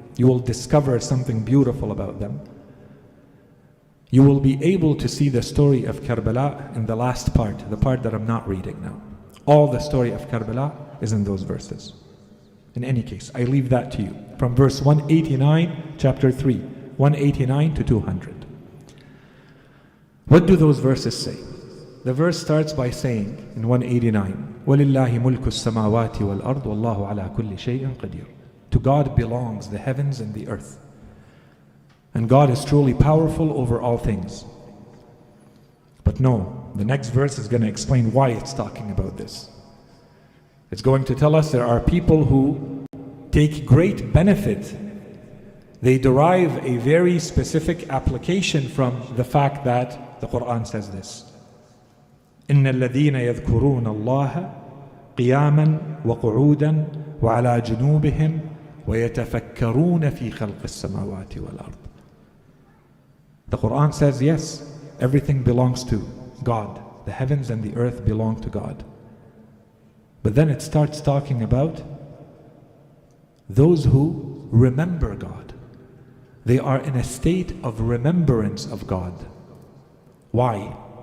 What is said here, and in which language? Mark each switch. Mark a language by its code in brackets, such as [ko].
[en] You will discover something beautiful about them. You will be able to see the story of Karbala in the last part, the part that I'm not reading now. All the story of Karbala is in those verses. In any case, I leave that to you. From verse 189, chapter 3, 189 to 200. What do those verses say? The verse starts by saying in 189, [ar] وَلِلَّهِ مُلْكُ السَّمَاوَاتِ وَالْأَرْضِ وَاللَّهُ عَلَى كُلِّ شَيْءٍ قَدِيرٌ. [en] To God belongs the heavens and the earth. And God is truly powerful over all things. But no, the next verse is going to explain why it's talking about this. It's going to tell us there are people who take great benefit. They derive a very specific application from the fact that the Quran says this. [ar] إن الذين يذكرون الله قياما وقعودا وعلى جنوبهم ويتفكرون في خلق السماوات والأرض. [en] The Quran says, yes, everything belongs to God. The heavens and the earth belong to God. But then it starts talking about those who remember God. They are in a state of remembrance of God. Why?